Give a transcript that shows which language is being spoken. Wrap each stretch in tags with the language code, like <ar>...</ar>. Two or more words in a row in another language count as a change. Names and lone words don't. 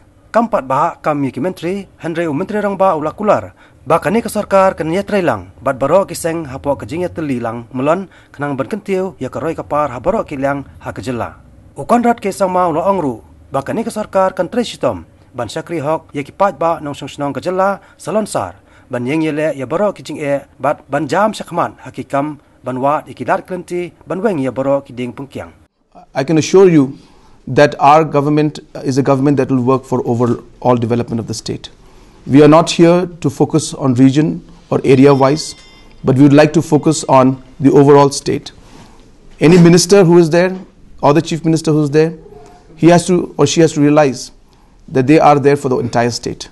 <kha>Kampat bahak kami ke Myntri, Myntri Rangbah ulakular, bakani ke Sorkar ke niatrai lang, bat barok kiseng hapok ke Jingïaleh lang, melon kenang berkentiu ya ke roi kapar habarok kilang ha kejela. Ukonrat ke sangma ula ongru, bakani ke Sorkar kan tresitom, ban syakri hok ya kipat ba nong song kejela salonsar. Ban Jingïaleh ya barok ki bat ban jam syakman hakikam ban wat ikidat klenti ban weng ya barok ki ding pungkyang.</kha> <en>I can assure you that our government is a government that will work for overall development of the state. We are not here to focus on region or area wise, but we would like to focus on the overall state. Any minister who is there or the chief minister who is there, he has to or she has to realize that they are there for the entire state.</en>